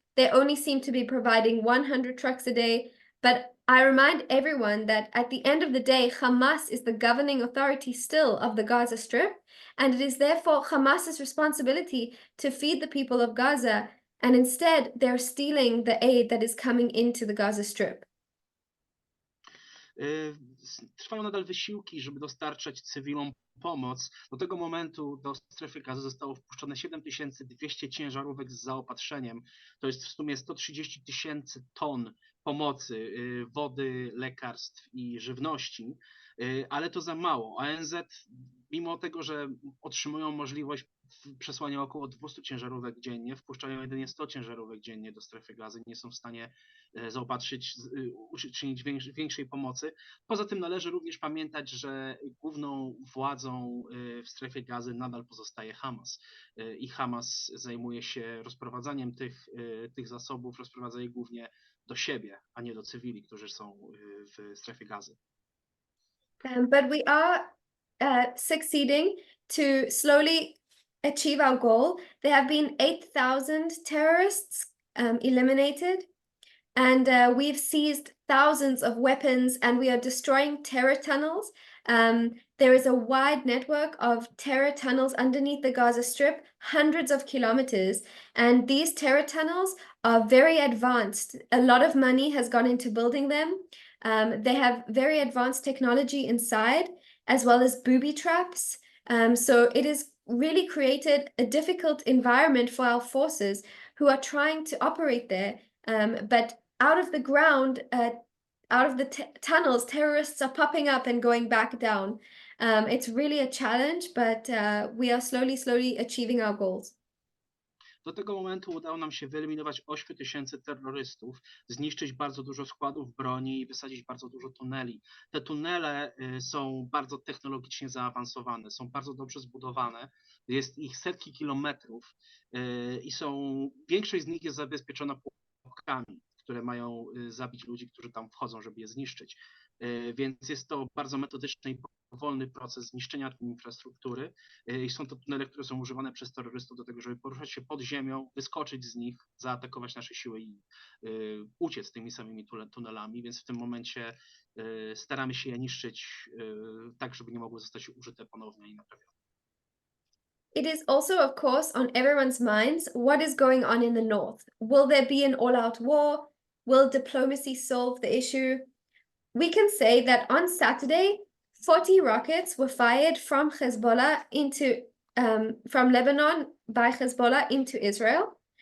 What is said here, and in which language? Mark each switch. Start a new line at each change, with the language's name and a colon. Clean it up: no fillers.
English: They only seem to be providing 100 trucks a day. But I remind everyone that at the end of the day, Hamas is the governing authority still of the Gaza Strip, and it is therefore Hamas's responsibility to feed the people of Gaza, and instead they're stealing the aid that is coming into the Gaza Strip.
Polish: Trwają nadal wysiłki, żeby dostarczać cywilom pomoc. Do tego momentu do strefy gazy zostało wpuszczone 7200 ciężarówek z zaopatrzeniem. To jest w sumie 130 000 ton pomocy, wody, lekarstw i żywności, ale to za mało. ONZ, mimo tego, że otrzymują możliwość przesłania około 200 ciężarówek dziennie, wpuszczają jedynie 100 ciężarówek dziennie do strefy gazy, nie są w stanie zaopatrzyć, uczynić większej pomocy. Poza tym należy również pamiętać, że główną władzą w strefie gazy nadal pozostaje Hamas i Hamas zajmuje się rozprowadzaniem tych zasobów, rozprowadza je głównie do siebie, a nie do cywili, którzy są w strefie gazy.
English: But we are succeeding to slowly achieve our goal. There have been 8,000 terrorists eliminated, and we've seized thousands of weapons, and we are destroying terror tunnels. There is a wide network of terror tunnels underneath the Gaza Strip, hundreds of kilometers, and these terror tunnels are very advanced. A lot of money has gone into building them. They have very advanced technology inside, as well as booby traps. So it has really created a difficult environment for our forces who are trying to operate there. But out of the ground, out of the tunnels, terrorists are popping up and going back down. It's really a challenge, but we are slowly achieving our goals.
Polish: Do tego momentu udało nam się wyeliminować 8000 terrorystów, zniszczyć bardzo dużo składów broni i wysadzić bardzo dużo tuneli. Te tunele są bardzo technologicznie zaawansowane, są bardzo dobrze zbudowane, jest ich setki kilometrów i większość z nich jest zabezpieczona pułapkami, które mają zabić ludzi, którzy tam wchodzą, żeby je zniszczyć. Więc jest to bardzo metodyczny i powolny proces zniszczenia tej infrastruktury i są to tunele, które są używane przez terrorystów do tego, żeby poruszać się pod ziemią, wyskoczyć z nich, zaatakować nasze siły i uciec tymi samymi tunelami, więc w tym momencie staramy się je niszczyć tak, żeby nie mogły zostać użyte ponownie i naprawione.
English: It is also, of course, on everyone's minds what is going on in the north. Will there be an all-out war? Will diplomacy solve the issue? We can say that on Saturday, 40 rockets were fired from Hezbollah from Lebanon by Hezbollah into Israel.